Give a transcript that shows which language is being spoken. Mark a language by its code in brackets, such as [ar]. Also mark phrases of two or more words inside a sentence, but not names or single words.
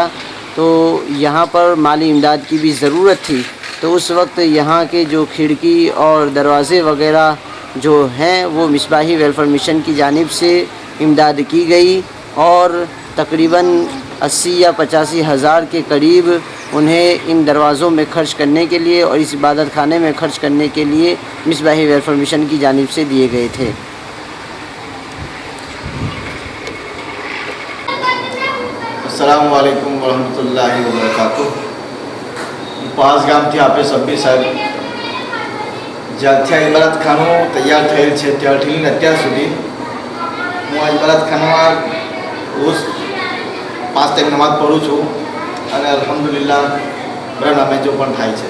[ur] تو یہاں پر مالی امداد کی بھی ضرورت تھی، تو اس وقت یہاں کے جو کھڑکی اور دروازے وغیرہ جو ہیں وہ مصباحی ویلفیئر مشن کی جانب سے امداد کی گئی، اور تقریباً 80 یا 85 ہزار کے قریب انہیں ان دروازوں میں خرچ کرنے کے لیے اور اس عبادت خانے میں خرچ کرنے کے لیے مصباحی ویلفیئر مشن کی جانب سے دیے گئے تھے۔ [ar] السلام علیکم ورحمۃ اللہ وبرکاتہ۔ [gu] પાંચ ગામથી આપે સભ્ય સાહેબ જ્યાંથી આ ઇબાદત ખાનું તૈયાર થયેલ છે ત્યારથી લઈને અત્યાર સુધી હું આ ઇબાદત ખાનામાં રોજ 5 ટાઈમ નમાઝ પઢું છું અને અલ્હમ્દુલિલ્લાહ બરા નમાજો પણ થાય છે।